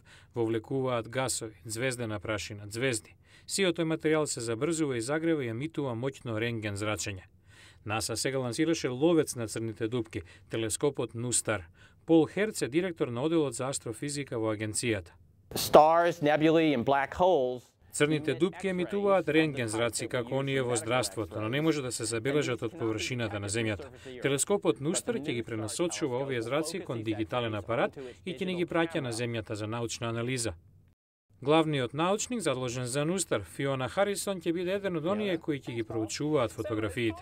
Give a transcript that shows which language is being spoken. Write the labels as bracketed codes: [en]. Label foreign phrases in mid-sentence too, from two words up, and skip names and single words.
[mk] Вовлекуваат гасови, звездена прашина, звезди. Сиот тој материјал се забрзува и загрева и емитува моќно рентген зрачење. НАСА сега лансираше ловец на црните дупки, телескопот Нустар. Пол Херц е директор на оделот за астрофизика во агенцијата. [en] Stars, nebulae and black holes. [mk] Црните дупки емитуваат рентген зраци како оние во здравството, но не може да се забележат од површината на Земјата. Телескопот Нустар ќе ги пренасочува овие зраци кон дигитален апарат и ќе ни ги праќа на Земјата за научна анализа. Главниот научник задолжен за Нустар, Фиона Харисон, ќе биде еден од оние кои ќе ги проучуваат фотографиите.